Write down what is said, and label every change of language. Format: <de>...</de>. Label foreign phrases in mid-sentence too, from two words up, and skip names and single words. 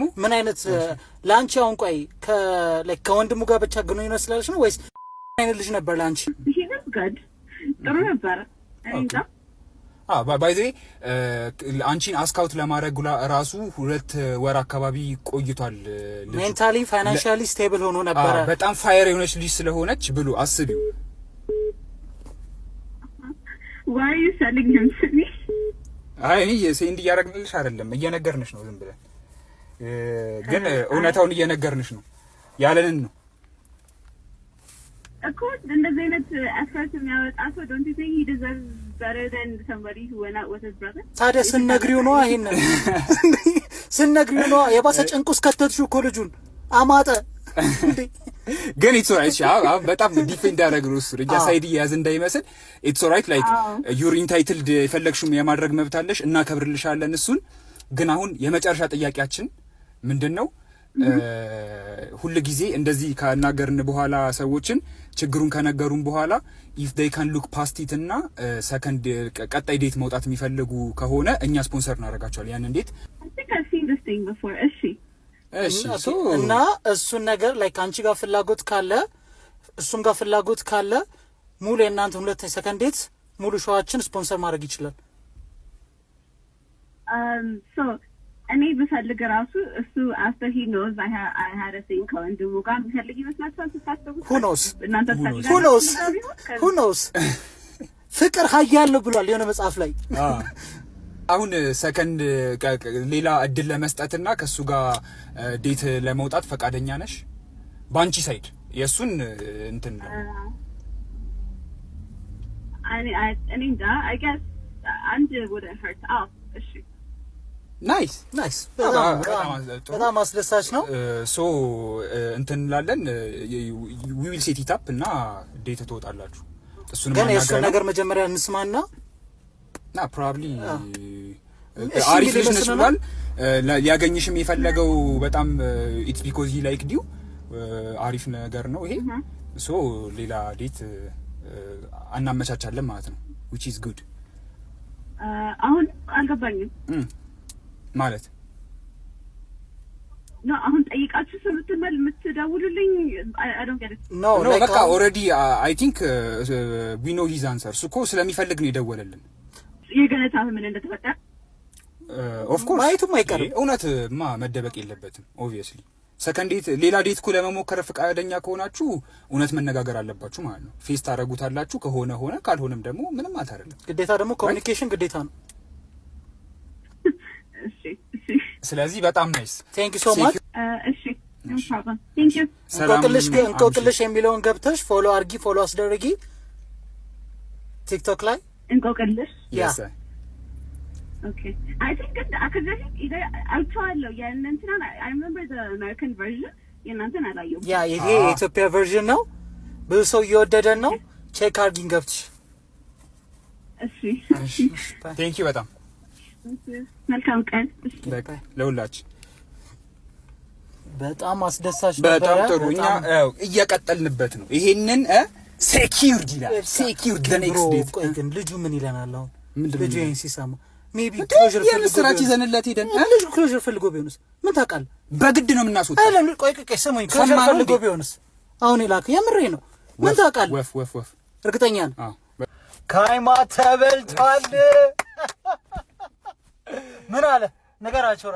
<am>ምን አይነት ላንቺ አሁን ቆይ ከወንድሙ ጋር ብቻ ግንኙነት ስላለሽ ነው ወይስ ምን አይነት ልጅ ነበር ላንቺ? ጥሩ ነበር።</am> <en>by the way</en> <am>አንቺን አስካውት ለማድረግ ራሱ 2 ወር አካባቢ ቆይቷል።</am> <en>mentally financially stable ሆኖ ነበር።</en> <am>በጣም ፋየር የሆነች ልጅ ስለሆነች ብሎ አስቢው።</am> <en>Why are you selling him to me?</en> <am>እኔ ሴንድ እያደረግንልሽ አይደለም እየነገርንሽ ነው። ዝም ብለን ግን እውነታውን እየነገርንሽ ነው ያለንን ነው እኮ። እንደዚህ አይነት effort የሚያወጣ ሰው</am> <en>don't you think he deserves better than somebody who went out with his brother?</en> <am>ታዲያ ስንነግሪው ነው ይሄንን ስንነግሪው ነው የባሰ ጭንቁስ ከተትሽው እኮ ልጁን አማጠ ግን</am> <en>it's alright።</en> <am>በጣም ዲፌንድ ያደረግነው እሱ ረጃ ሳይድ ያዝ እንዳይመስል</am> <en>it's alright like you're entitled</en> <am>የፈለግሽው የማድረግ መብት አለሽ እና ከብርልሻለን እሱን። ግን አሁን የመጨረሻ ጥያቄያችን ምንድነው? ሁሉ ጊዜ እንደዚህ ካናገርን በኋላ ሰዎችን ችግሩን ከነገሩን በኋላ</am> <en>if they can look past it</en> <am>እና ሰከንድ ቀጣይ ዴት መውጣት የሚፈልጉ ከሆነ እኛ ስፖንሰር እናደርጋቸዋለን። ያን እንዴት</am> <en>I think I've seen this thing before.</en> <am>እና እሱን ነገር ላይክ አንቺ ጋር ፍላጎት ካለ እሱም ጋር ፍላጎት ካለ ሙሉ የእናንተ 2</am> <en>second date</en> <am>ሙሉ ሾዋችን ስፖንሰር ማድረግ ይችላል። So እኔ ብፈልግ ራሱ እሱ</am> <en>after he knows I had a thing</en> <am>ከወንድሙ ጋር ብፈልግ ይመስላችኋል? ተሳስተው</am> <en>who knows</en> <am>ፍቅር ኃያል ነው ብሏል የሆነ መጽሐፍ ላይ። አሁን ሰከንድ ሌላ እድል ለመስጠትና ከሱ ጋር ዴት ለመውጣት ፈቃደኛ ነሽ? ባንቺ ሳይድ የሱን እንትን ነው እኔ እንጃ</am> <en>I guess</en> <am>አንድ</am> <en>would hurt out።</en> <am>እሺ ናይስ በጣም አስደሳች ነው። ሶ እንትን እንላለን</am> <en>we will set it up</en> <am>እና ዴት ትወጣላችሁ። እሱን ግን የእሱን ነገር መጀመሪያ እንስማና ፕሮባብሊ አሪፍ ልጅ ነች ብሏል። ሊያገኝሽም የፈለገው በጣም</am> <en>it's because he like you</en> <am>አሪፍ ነገር ነው ይሄ። ሶ ሌላ ዴት አናመቻቻለን ማለት ነው</am> <en>which is good።</en> <am>አሁን አልገባኝም ማለት ነው። አሁን ጠይቃችሁ ሰምተናል የምትደውሉልኝ</am> <en>I don't get it። no በቃ already I think we know his answer።</en> <am>እኮ ስለሚፈልግ ነው የደወለልን። የገነታ ምን እንደተፈጠረ</am> <en>of course</en> <am>ማየቱም አይቀርም። እውነትማ መደበቅ የለበትም ኦብቪየስሊ።</am> <en>second date</en> <am>ሌላ ዴት እኮ ለመሞከር ፈቃደኛ ከሆናችሁ እውነት መነጋገር አለባችሁ ማለት ነው። ፌስ ታረጉታላችሁ። ከሆነ ሆነ ካልሆነም ደግሞ ምንም ማለት አይደለም። ግዴታ ደግሞ ኮሚኒኬሽን ግዴታ ነው። ስለዚህ በጣም ናይስ</am> <en>thank you so much። እሺ no problem thank you።</en> <am>እንቆቅልሽ የሚለውን ገብተሽ ፎሎ አርጊ፣ ፎሎ አስደርጊ ቲክቶክ ላይ እንቆቅልሽ።</am> <en>yes okay I think that actually either I tried የእንትናን I remember the American version</en> <am>የእናንተን አላየሁም። ያ ይሄ የኢትዮጵያ ቨርዥን ነው። ብዙ ሰው እየወደደን ነው። ቼክ አርጊን ገብተሽ። እሺ</am> <en>thank you በጣም</en> <am>መልካም ቀን ለሁላችሁ። በጣም አስደሳች ነበር። በጣም ጥሩ። እኛ እየቀጠልንበት ነው። ይሄንን ሴኪዩርድ ይላል። ሴኪዩርድ</am> <en>the next date።</en> <am>ቆይ ግን ልጁ ምን ይለናል አሁን? ልጁ ይሄን ሲሰማ ሜቢ ክሎዥር ፈልጎ ይዘንለት ሄደን ልጁ ክሎዥር ፈልጎ ቢሆንስ ምን ታውቃለህ? በግድ ነው የምናስወጣው። አይደለም ቆይ ስሙኝ፣ ክሎዥር ፈልጎ ቢሆንስ? አሁን ይላክ የምሬ ነው። ምን ታውቃለህ? ወፍ እርግጠኛ ነኝ። ካይማ ተበልቷል። ምን አለ ነገራቸው?</am>